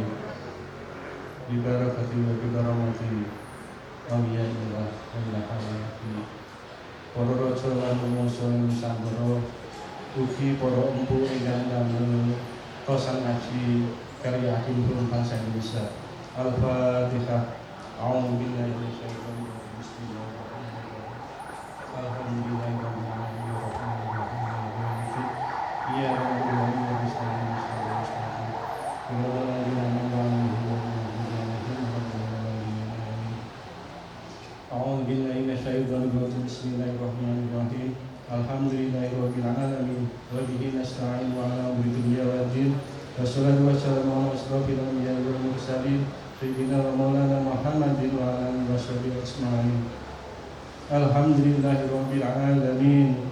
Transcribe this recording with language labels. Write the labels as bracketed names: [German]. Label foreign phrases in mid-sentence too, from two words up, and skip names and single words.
[Arabic] ببركات و ببركات أولياء الله و حياة [Javanese] para raja lan manungsa nusantara ugi para empu ingkang damel Tosan Aji karya Hakim bangsa Indonesia. [Arabic] Al-Fatihah. أعوذ بالله من الشيطان الرجيم. بسم الله الرحمن الرحيم. الحمد لله رب العالمين الرحمن الرحيم مالك يوم الدين. إياك نعبد و إياك نستعين. أعوذ بالله من الشيطان الرجيم بسم الله الرحمن الرحيم الحمد لله رب العالمين وبه نستعين على أمر الدنيا والدين والصلاة والسلام على أشرف الأنبياء والمرسلين سيدنا ومولانا محمد وعلى آله وصحبه أجمعين الحمد لله رب العالمين